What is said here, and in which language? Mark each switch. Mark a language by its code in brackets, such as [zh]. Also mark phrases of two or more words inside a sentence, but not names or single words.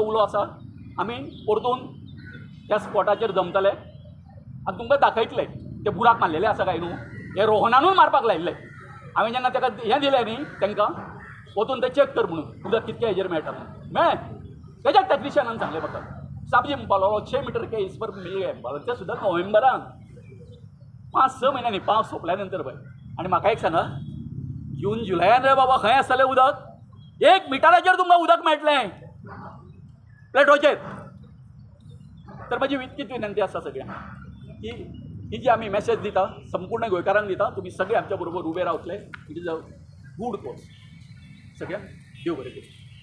[kok] उलो आसा आमी परतून त्या स्पॉटाचेर जमतले आनी तुमकां दाखयतले ते बुराक मारलेले आसा काय न्हू हे रोहनानूय मारपाक लायिल्ले हांवें जेन्ना ताका हें दिलें न्ही तांकां वचून ते चॅक कर म्हणून उदक कितके हेजेर मेळटा म्हणून मेळ्ळें तेज्याच टॅक्निशियनान सांगलें म्हाका साबजी म्हणपालो 6 [hi] मीटर के इस पर मिल गए [kok] म्हणपालो ते सुद्दां नोव्हेंबरान 5-6 म्हयन्यांनी पावस सोंपल्या नंतर पळय आनी म्हाका एक सांगा जून जुलयान रे बाबा खंय आसतलें उदक 1 मिटराचेर तुमकां उदक मेळटलें प्लेटोचेर तर म्हजी इतकीच विनंती आसा सगळ्यांक की ही जी आमी मॅसेज दिता संपूर्ण गोंयकारांक दिता तुमी सगळे आमच्या बरोबर उबे रावतले [en] it is a good course [kok] सगळ्यांक देव बरें करूं